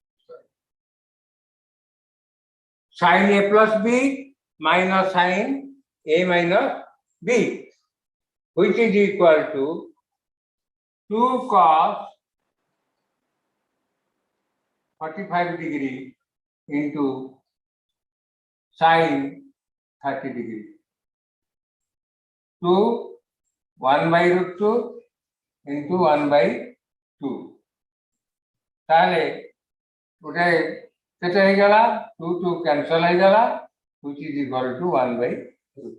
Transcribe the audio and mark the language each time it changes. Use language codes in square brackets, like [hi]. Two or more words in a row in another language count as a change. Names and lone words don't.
[en] Sin A plus B minus sin A minus B, which is equal to 2 cos 45 degree into sin 30 degree. 2 1 by root 2 into 1 by 2. [or] ତାଲେ ଉଠେ କେତେ ହେ ଗଲା 2 2 କ୍ୟାନ୍ସେଲ ହେ ଗଲା, [en] which is equal to 1 by 2.